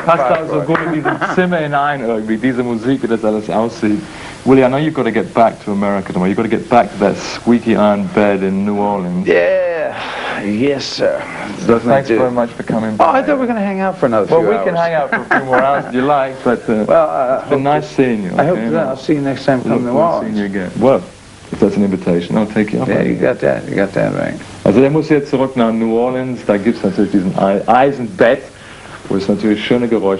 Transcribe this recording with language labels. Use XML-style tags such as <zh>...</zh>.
<de>Passt also gut in diesem Zimmer hinein irgendwie, diese Musik, wie das alles aussieht.</de> <en>Willy, I know you've got to get back to America tomorrow. You've got to get back to that squeaky iron bed in New Orleans. Yeah, yes, sir. So thanks very much for coming by. Oh, I thought we were going to hang out for another few hours. Well, we can hang out for a few more hours if you like, but it's been nice seeing you. I hope I'll see you next time from New Orleans. Seeing you again. Well, if that's an invitation, I'll take you up. Yeah, you got that right.</en> <de>Also der muss jetzt zurück nach New Orleans, da gibt es natürlich diesen Eisenbett, wo es natürlich schöne Geräusche</de>